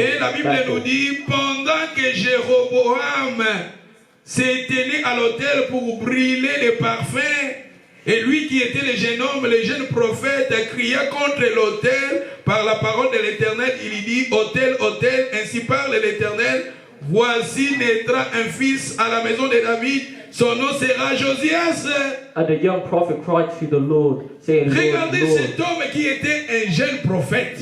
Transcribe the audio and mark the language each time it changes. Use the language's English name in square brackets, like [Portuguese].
[French] Et la Bible nous dit, pendant que Jéroboam s'est tenu à l'autel pour brûler les parfums, et lui qui était le jeune homme, le jeune prophète, cria contre l'autel par la parole de l'Éternel. Il dit, autel, autel, ainsi parle l'Éternel, voici naîtra un fils à la maison de David, son nom sera Josias. [English] And the young prophet cried to the Lord, saying, [French] Regardez [English] Lord, [French] cet homme qui était un jeune prophète.